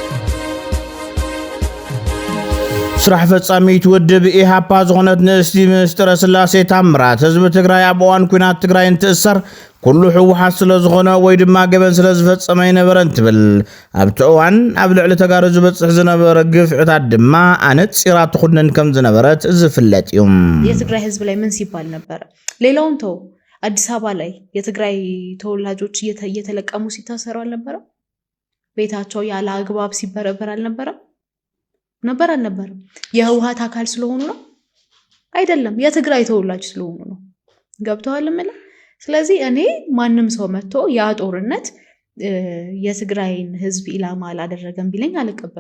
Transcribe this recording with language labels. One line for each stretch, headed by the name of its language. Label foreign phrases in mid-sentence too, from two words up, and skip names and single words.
Tigrinya: ስራሕ ፈጻሚት ውድብ ኢሃፓ ዝኾነት ንእስቲ ምስጥረ ስላሴ ታምራት ህዝቢ ትግራይ ኣብ እዋን ኩናት ትግራይ እንትእሰር ኩሉ ሕወሓት ስለ ዝኾነ ወይ ድማ ገበን ስለ ዝፈጸመ ይነበረን ትብል ኣብቲ እዋን ኣብ ልዕሊ ተጋሩ ዝበፅሕ ዝነበረ ግፍዕታት ድማ ኣነፂራ ትኹነን ከም ዝነበረት ዝፍለጥ እዩ
Amharic: የትግራይ ህዝብ ላይ ምን ሲባል ነበረ ሌላውን ተው አዲስ አበባ ላይ የትግራይ ተወላጆች እየተለቀሙ ሲታሰሩ አልነበረ ቤታቸው ያለ አግባብ ሲበረበር አልነበረ ነበር አልነበረም የህወሓት አካል ስለሆኑ ነው አይደለም የትግራይ ተወላጅ ስለሆኑ ነው ገብተዋል ማለት ስለዚህ እኔ ማንንም ሰው መጥቶ ያ ጦርነት የትግራይን ህዝብ ኢላማ አላደረገም ቢለኝ አልቀበሉ